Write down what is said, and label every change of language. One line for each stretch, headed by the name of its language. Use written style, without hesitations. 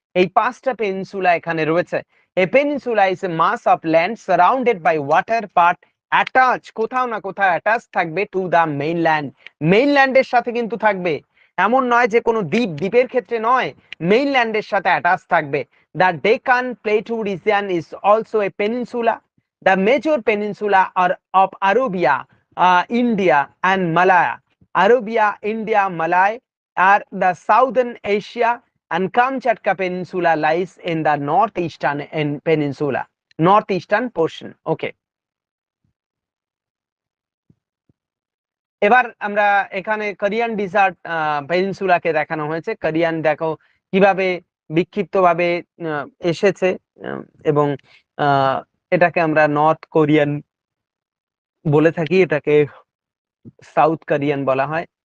Bangla: এই পাঁচটা পেনিনসুলা এখানে রয়েছে।
English: A peninsula is a mass of land surrounded by water but attached,
Bangla: কোথাও না কোথাও অ্যাটাচ থাকবে টু দা মেইনল্যান্ড, মেইনল্যান্ডের সাথে কিন্তু থাকবে, এমন নয় যে কোনো দ্বীপ, দ্বীপের ক্ষেত্রে নয়, মেইনল্যান্ডের সাথে অ্যাটাচ থাকবে।
English: The Deccan Plateau region is also a peninsula. The major peninsula of Arabia India and Malaya. Arabia, India, Malay are the southern Asia, and Kamchatka Peninsula lies in the northeastern peninsula, northeastern portion. Okay.
Bangla: এবার আমরা এখানে Korean dessert পেনিনসুলাকে দেখানো হয়েছে। Korean দেখো কিভাবে বিক্ষিপ্তভাবে এসেছে, এবং এটাকে আমরা নর্থ কোরিয়ান বলে থাকি, এটাকে সাউথ কোরিয়ান বলা হয়।